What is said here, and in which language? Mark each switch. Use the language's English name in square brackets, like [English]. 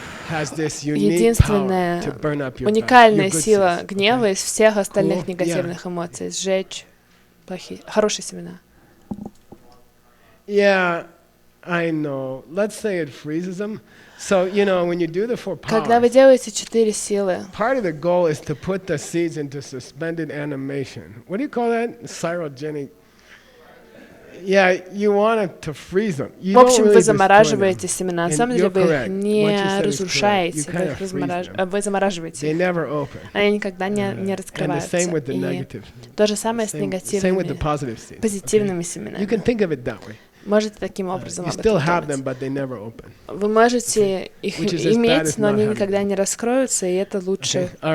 [Russian] Единственная уникальная сила гнева из всех остальных негативных эмоций — сжечь хорошие семена. [English] Yeah, I know. Let's say it freezes them. So, you know, when you do the 4 powers, [Russian] когда вы делаете 4 силы, [English] part of the goal is to put the seeds into suspended animation. What do you call that? Cryogenic. Yeah, you want it to freeze them. [Russian] В общем, вы замораживаете семена. На самом деле вы их не разрушаете, вы замораживаете. Они никогда не раскрываются. И то же самое с негативными, позитивными семенами. Можете таким образом об этом думать. Вы можете их иметь, но они никогда не раскроются, и это лучше.